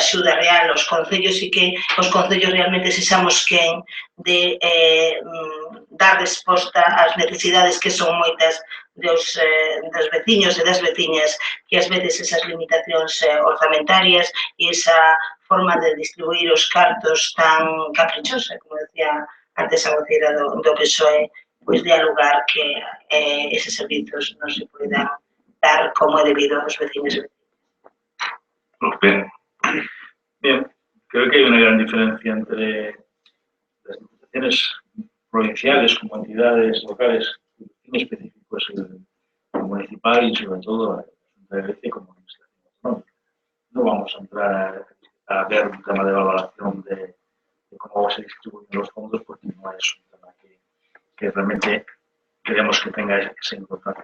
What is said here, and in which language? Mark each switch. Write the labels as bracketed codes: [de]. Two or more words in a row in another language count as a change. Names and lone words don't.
[gl] axuda real aos concellos e que os concellos realmente sexamos quen de dar resposta ás necesidades que son moitas dos veciños e das veciñas, que ás veces esas limitacións orzamentarias e esa forma de distribuir os cartos tan caprichosa, como decía antes a voceira do PSOE, pois de lugar que eses servizos non se poidan dar como é debido aos veciños e veciñas. [es] Bien, creo que hay una gran diferencia entre las diputaciones provinciales como entidades locales, muy específicos, el municipal y sobre todo la Junta de Galicia como administración autonómica. No vamos a entrar a ver un tema de valoración de cómo se distribuyen los fondos, porque no es un tema que realmente queremos que tenga esa importancia.